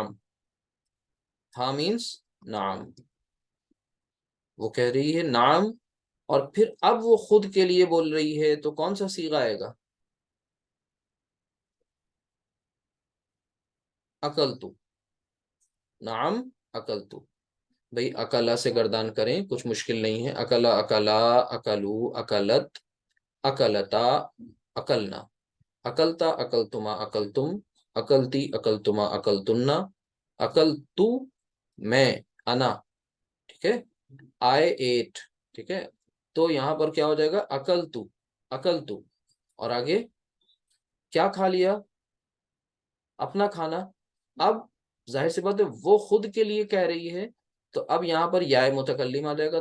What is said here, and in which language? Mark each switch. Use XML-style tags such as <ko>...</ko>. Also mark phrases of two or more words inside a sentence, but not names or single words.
<ur>ہاں مینس نعم، وہ کہہ رہی ہے نعم. اور پھر اب وہ خود کے لیے بول رہی ہے، تو کون سا صیغہ آئے گا؟</ur> <ar>اکلتو، نعم اکلتو.</ar> <ur>بھئی اکلا سے گردان کریں، کچھ مشکل نہیں ہے.</ur> <ar>اکلا، اکلا، اکلو، اکلت، اکلتا، اکلنا. اکلتا، اکلتما، اکلتم، اکلتی، اکلتما، اکلتنا، اکلتو،</ar> <ur>میں، انا. ٹھیک ہے،</ur> <en>I ate.</en> <ur>ٹھیک ہے، تو یہاں پر کیا ہو جائے گا؟</ur> <ar>اکلتو، اکلتو.</ar> <ur>اور آگے کیا کھا لیا؟ اپنا کھانا. اب ظاہر سی بات ہے وہ خود کے لیے کہہ رہی ہے، تو اب یہاں پر یا متکلم آ جائے گا.</ur>